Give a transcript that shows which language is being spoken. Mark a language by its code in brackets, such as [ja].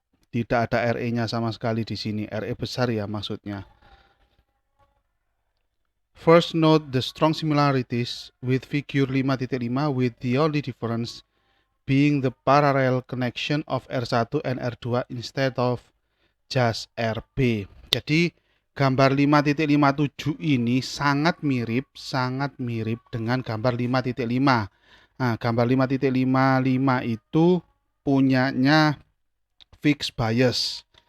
[id] Tidak ada RE-nya sama sekali di sini. RE besar ya maksudnya. [en] First note the strong similarities with figure 5.5 with the only difference being the parallel connection of R1 and R2 instead of just RB. [id] Jadi gambar 5.57 ini sangat mirip dengan gambar 5.5. Nah, gambar 5.55 itu punyanya fixed bias.